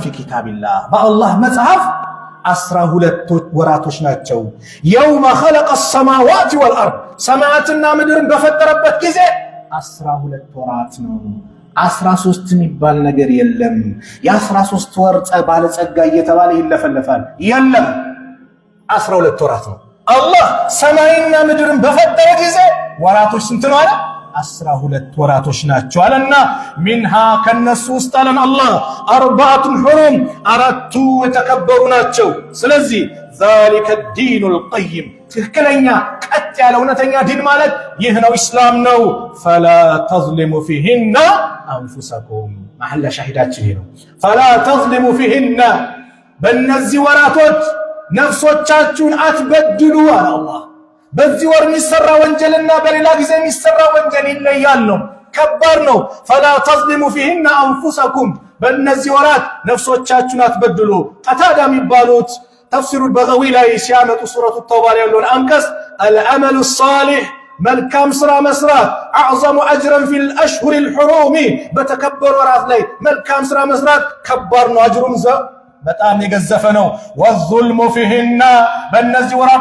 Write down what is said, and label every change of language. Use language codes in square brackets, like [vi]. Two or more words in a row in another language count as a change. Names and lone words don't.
[am] ኪታቢላህ በአላህ መጽሐፍ 12 ወራቶች ናቸው። [ar] يوم خلق السماوات والأرض [am] ሰማያትና ምድርን በፈጠረበት ጊዜ 12 ወራት ነው። 13 የሚባል ነገር የለም። የ13 ወር ባለጸጋ እየተባለ ይለፈለፋል። የለም 12 ወራት ነው። አላህ ሰማይና ምድርን በፈጠረ ጊዜ ወራቶች ስንት ነው አለ? 12 ወራቶች ናቸው አለና ሚንሃ ከነሱ ውስጥ አለን አላህ [ar] أربعة حرم [am] አራቱ የተከበሩ ናቸው። ስለዚህ [ar] ذلك الدين القيم [am] ትክክለኛ ቀጥ ያለ እውነተኛ ዲን ማለት ይህ ነው፣ ኢስላም ነው። [ar] فلا تظلموا فيهن انفسكم محل [am] ሻሂዳችን ነው። [ar] فلا تظلموا [am] فيهن በእነዚህ ወራቶች ነፍሶቻችሁን አትበድሉ አለ አላህ። በዚህ ወር የሚሰራ ወንጀልና በሌላ ጊዜ የሚሰራ ወንጀል ይለያል ነው፣ ከባድ ነው። [ar] فلا تظلموا فيهن انفسكم [am] በእነዚህ ወራት ነፍሶቻችሁን አትበድሉ። ቀታዳ የሚባሉት ተፍሲሩ በገዊ ላይ ሲያመጡ ሱረቱ ተውባ ላይ ያለውን አንቀጽ [ar] العمل الصالح [am] መልካም ስራ መስራት [ar] أعظم أجرا في الأشهر الحرم [am] በተከበሩ ወራት ላይ መልካም ስራ መስራት ከባድ ነው፣ አጅሩም በጣም የገዘፈ ነው። [ar] والظلم فيهن [am] በእነዚህ ወራት